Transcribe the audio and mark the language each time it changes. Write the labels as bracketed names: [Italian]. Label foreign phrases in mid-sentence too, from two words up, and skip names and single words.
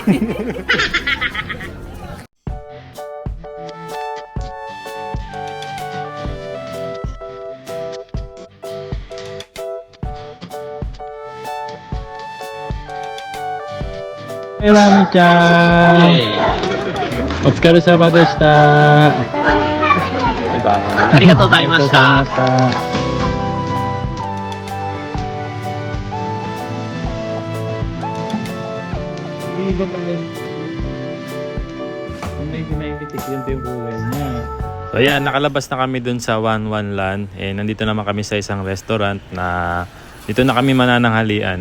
[English] Hey Rami-chan! [Japanese] お疲れ様でした! ありがとうございました。 [Filipino] So ayan, nakalabas na kami dun sa 11 Land. Nandito naman kami sa isang restaurant na dito na kami manananghalian.